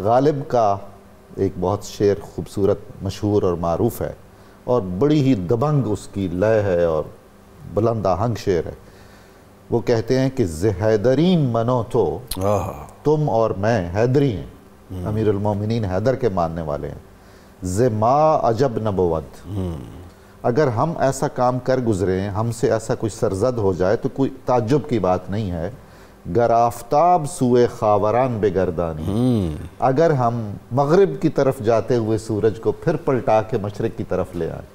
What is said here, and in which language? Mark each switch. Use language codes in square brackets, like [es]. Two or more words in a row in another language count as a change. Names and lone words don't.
[ur] غالب کا ایک بہت شعر خوبصورت مشہور اور معروف ہے، اور بڑی ہی دبنگ اس کی لے ہے اور بلند آہنگ شعر ہے۔ وہ کہتے ہیں کہ [fa] حیدرین منو تو [ur] تم اور میں حیدری ہیں، امیر المومنین حیدر کے ماننے والے ہیں۔ [fa] ز ما عجب نبود، [ur] اگر ہم ایسا کام کر گزرے ہیں، ہم سے ایسا کوئی سرزد ہو جائے تو کوئی تعجب کی بات نہیں ہے۔ [fa] گر آفتاب سوئے خاوران بگردانی، [ur] اگر ہم مغرب کی طرف جاتے ہوئے سورج کو پھر پلٹا کے مشرق کی طرف لے آئیں۔